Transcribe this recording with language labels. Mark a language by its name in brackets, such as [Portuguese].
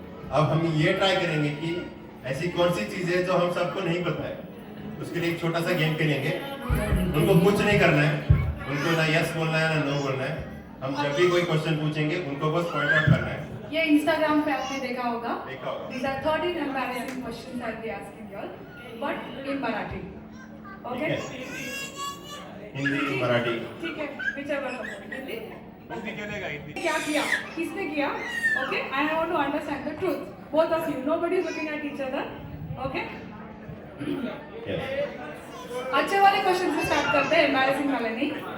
[Hindi] अब हम ये ट्राई करेंगे कि ऐसी कौन सी चीजें जो हम सबको नहीं पता है, उसके लिए एक छोटा सा गेम खेलेंगे। उनको कुछ नहीं करना है, उनको ना यस बोलना है ना नो बोलना है। हम जब भी कोई क्वेश्चन पूछेंगे उनको बस पॉइंट आउट करना है। ये इंस्टाग्राम पे आपने देखा होगा। देखा होगा। [English] These are 13 embarrassing questions I'll be asking you all, but in Marathi. Okay? [Hindi] Hindi, Marathi, ठीक है, [English] whichever one. [Hindi] हिंदी? क्या किया? किसने किया? Okay? [English] And I want to understand the truth. Both of you. Nobody is looking at each other. Okay? yes. [Hindi] अच्छे वाले question से start करते हैं, एम्बैरेसिंग वाले नहीं।